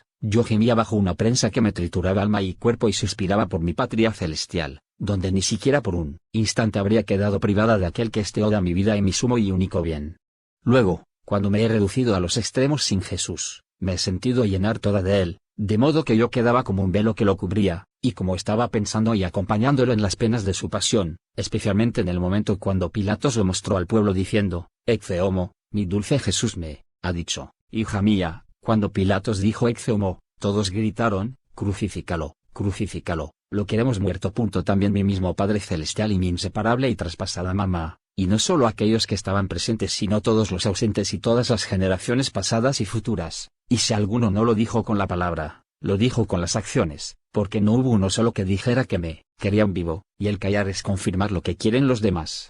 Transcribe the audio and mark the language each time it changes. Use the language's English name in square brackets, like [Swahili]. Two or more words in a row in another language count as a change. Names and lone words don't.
[Spanish] Yo gemía bajo una prensa que me trituraba alma y cuerpo y suspiraba por mi patria celestial, donde ni siquiera por un instante habría quedado privada de aquel que es toda mi vida y mi sumo y único bien. Luego, cuando me he reducido a los extremos sin Jesús, me he sentido llenar toda de él, de modo que yo quedaba como un velo que lo cubría, y como estaba pensando y acompañándolo en las penas de su pasión, especialmente en el momento cuando Pilatos lo mostró al pueblo diciendo: [Latin] Ecce homo, [Spanish] mi dulce Jesús me ha dicho, hija mía. Cuando Pilatos dijo [Latin] Ecce homo, [Spanish] todos gritaron: crucifícalo, crucifícalo, lo queremos muerto. También mi mismo Padre Celestial y mi inseparable y traspasada mamá, y no solo aquellos que estaban presentes sino todos los ausentes y todas las generaciones pasadas y futuras, y si alguno no lo dijo con la palabra, lo dijo con las acciones, porque no hubo uno solo que dijera que me querían vivo, y el callar es confirmar lo que quieren los demás.